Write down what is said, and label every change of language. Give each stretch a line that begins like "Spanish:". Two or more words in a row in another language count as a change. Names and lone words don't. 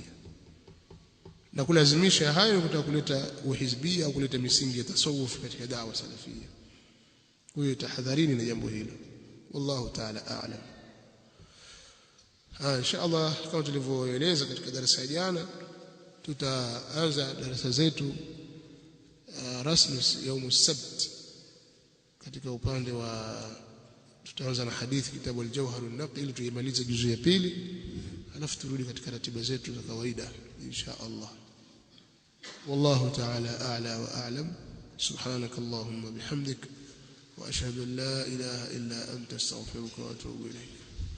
Swahili: Na kulazimisha hayo kutaka kuleta uhizbia au kuleta misingi ya tasawuf katika
Arabic: دعوة سلفية.
Swahili: Kwa hiyo tahadharini na jambo hilo,
Arabic: والله تعالى أعلم. إن شاء الله,
Swahili: kama tulivyoeleza katika darasa jana, tutaanza darasa zetu rasmi
Arabic: يوم السبت
Swahili: katika upande wa, tutaanza na hadithi kitabu al-Jawhar an-Naqi ili tuimalize juzu ya pili, alafu turudi katika ratiba zetu za kawaida
Arabic: إن شاء الله. والله تعالى أعلى وأعلم. سبحانك اللهم بحمدك وأشهد أن لا إله إلا أنت أستغفرك وأتوب إليك.